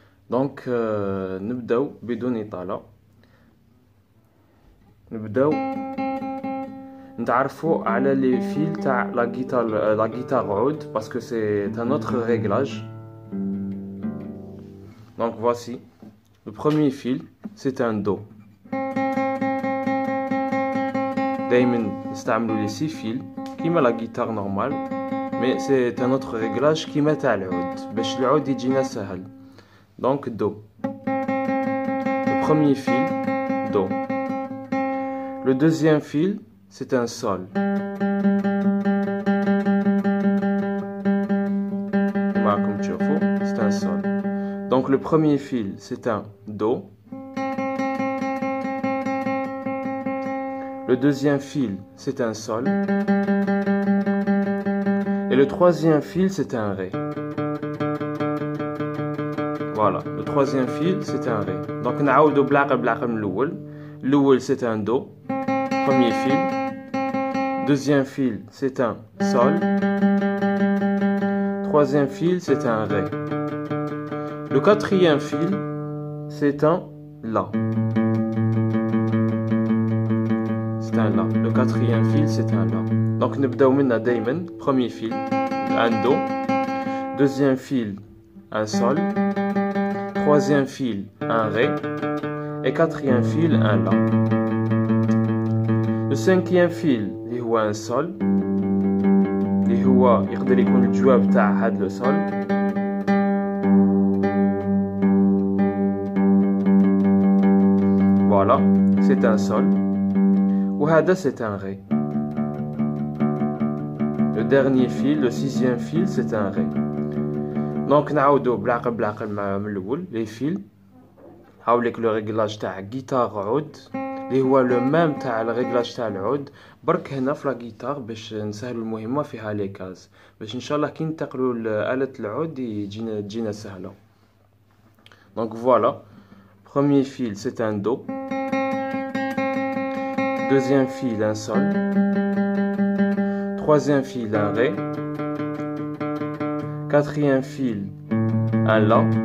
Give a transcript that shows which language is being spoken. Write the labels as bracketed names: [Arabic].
[Arabic] دونك نبداو بدون إطالة. نبداو نتعرفوا على لي فيل تاع لا جيتار عود باسكو سي ان autre réglage. [French] Donc voici le premier fil, c'est un do. [Arabic] دايما نستعملوا لي سي فيل كيما لا جيتار نورمال، مي سي ان [French] autre réglage [Arabic] كيما تاع العود باش العود يجينا سهل. [French] دونك دو، le premier fil do. Le deuxième fil c'est un sol. [Arabic] كما راكم تشوفوا [French] c'est un sol. Donc le premier fil c'est un do. Le deuxième fil c'est un sol. Et le troisième fil c'est un ré. Voilà, le troisième fil c'est un ré. [Arabic] Donc نعاودو بالعقل من الأول. [French] الأول c'est un do, premier fil. Deuxième fil c'est un sol. Troisième fil c'est un ré. Le quatrième fil c'est un la. C'est un la. Le quatrième fil c'est un la. Donc [Arabic] نبداو منها دايما. [French] Premier fil un do. Deuxième fil un sol. Troisième fil un ré. Et quatrième fil un la. Le cinquième fil اللي هو un sol [Arabic] اللي هو يقدر يكون الجواب تاع هاد [French] لو sol. Voilà, c'est un sol. [Arabic] وهذا [French] c'est un ré. Le dernier fil, le sixième fil, c'est un ré. Donc [Arabic] نعاودو بالعقل من الأول لي فيل. هاوليك لو ريغلاج تاع جيتار عود اللي هو لو ميم تاع الريغلاج تاع العود، برك هنا في لا جيتار باش نسهلوا المهمة فيها لي كاز باش ان شاء الله كي ننتقلوا لآلة العود تجينا سهلة. [French] Donc voilà, premier fil c'est un do. Deuxième fil un sol. Troisième fil un ré. Quatrième fil un la.